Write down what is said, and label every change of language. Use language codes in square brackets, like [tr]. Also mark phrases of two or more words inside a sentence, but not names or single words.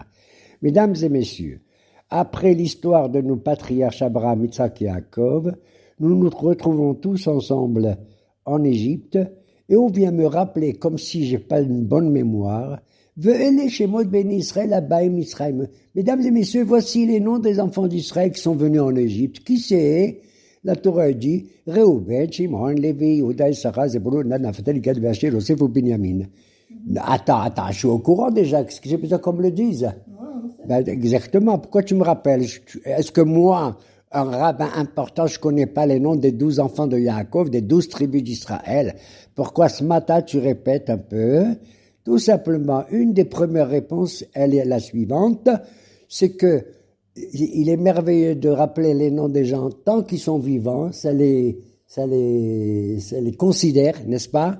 [fr] Mesdames et messieurs, après l'histoire de nos patriarches Abraham, Isaac et Yaakov, nous nous retrouvons tous ensemble en Égypte et on vient me rappeler, comme si j'ai pas une bonne mémoire, [he] ואלה שמות בני ישראל הבאים מצרימה. [fr] Mesdames et messieurs, voici les noms des enfants d'Israël qui sont venus en Égypte. Qui c'est? La Torah dit Reuven, Shimon, Lévi, Yehuda, Issachar, Zebulun, Dan, Naphtali, Gad, Asher, Yosef ou Binyamin. Attends, je suis au courant déjà. Qu'est-ce que j'ai besoin qu'on me le dise? Ben, exactement. Pourquoi tu me rappelles? Est-ce que moi, un rabbin important, je connais pas les noms des 12 enfants de Yaakov, des 12 tribus d'Israël? Pourquoi ce matin tu répètes un peu? Tout simplement, une des premières réponses, elle est la suivante, c'est que il est merveilleux de rappeler les noms des gens tant qu'ils sont vivants, ça les considère, n'est-ce pas?